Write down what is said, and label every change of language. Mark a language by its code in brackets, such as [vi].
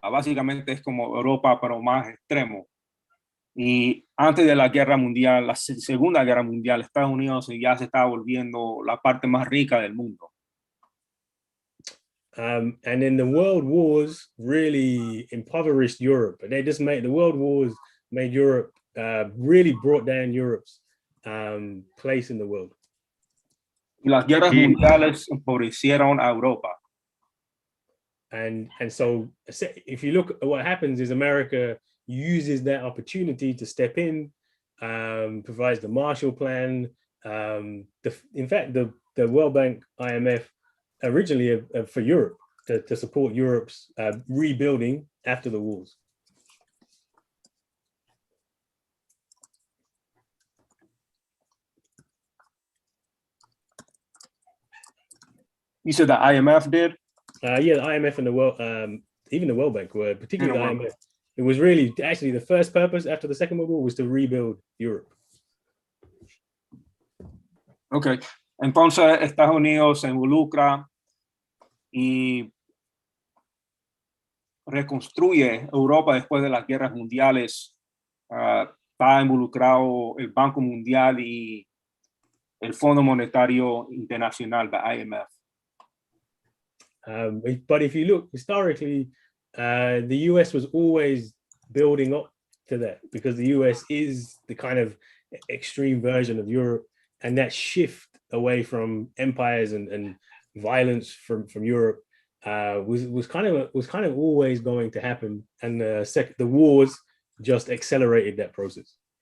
[es] Básicamente es como Europa, pero más extremo. Y antes de la Guerra Mundial, la Segunda Guerra Mundial, Estados Unidos ya se estaba volviendo la parte más rica del mundo. [en] And then the world wars really impoverished Europe. The world wars made Europe, really brought down Europe's place in the world. [es] Y las guerras mundiales empobrecieron a Europa. [en] And so if you look at what happens is America uses that opportunity to step in, provides the Marshall Plan. In fact, the World Bank, IMF, originally for Europe, to support Europe's rebuilding after the wars. You said the IMF did? Yeah, the IMF and the World, even the World Bank were, particularly the IMF. It was really, actually, the first purpose after the Second World War was to rebuild Europe. Okay. [es] Entonces, Estados Unidos se involucra y reconstruye Europa después de las guerras mundiales. Está involucrado el Banco Mundial y el Fondo Monetario Internacional, the IMF. [en] But if you look historically, the US was always building up to that, because the US is the kind of extreme version of Europe, and that shift away from empires and violence from Europe was kind of always going to happen, and the wars just accelerated that process.